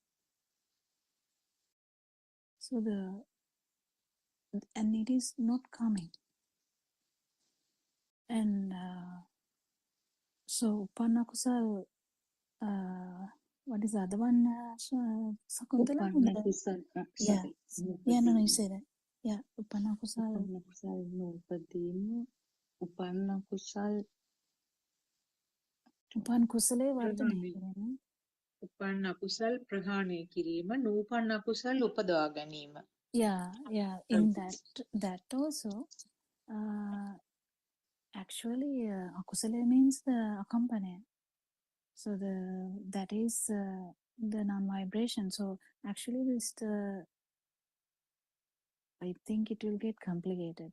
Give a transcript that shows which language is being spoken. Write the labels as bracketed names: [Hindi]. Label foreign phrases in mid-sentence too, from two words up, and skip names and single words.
[English] So and it is not coming. And so Upanakusal, what is the other one? Sakuntala? Upanakusal, Yeah. sorry. Yeah, no, you say that. Yeah, Upanakusal. [Sinhala] උපන් අකුසල් නූපදීම. උපන් අකුසල් උපන් කුසලේ වර්ධනය කරන. උපන් අකුසල් ප්‍රහාණය කිරීම, නූපන් අකුසල් උපදවා ගැනීම. [English] Yeah, in that also, actually, akusale means the accompanying. So that is the non-vibration. So actually, I think it will get complicated.